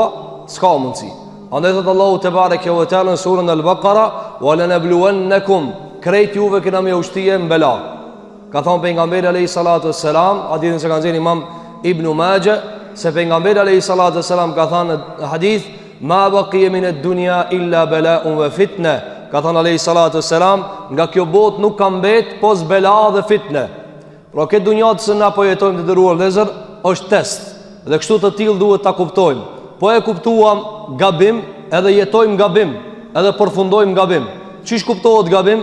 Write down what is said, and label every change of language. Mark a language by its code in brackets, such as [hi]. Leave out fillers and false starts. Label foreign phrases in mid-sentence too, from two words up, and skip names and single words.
[sq] S'ka mundsi. Andaj thot Allahu [ar] تبارك وتعالى [sq] në surën Al-Baqara, [ar] "ولنبلونكم", [sq] krejt juve kena me ushtije në bela. Ka thënë pejgamberi [ar] عليه الصلاة والسلام, [sq] hadithin që ka thënë Imam Ibn Majah, se pejgamberi [ar] عليه الصلاة والسلام [sq] ka thënë në hadith, [ar] "ما بقي من الدنيا إلا بلاء وفتنة", [sq] ka thënë [ar] عليه الصلاة والسلام, [sq] nga kjo botë nuk ka mbet pos bela dhe fitne. Pra këtë dunjë që na po jetojmë të dëruar vëllezër është test. Dhe kështu të tillë duhet ta kuptojmë. Po e kuptuam gabim, edhe jetojmë gabim, edhe përfundojmë gabim. Çish kuptohet gabim?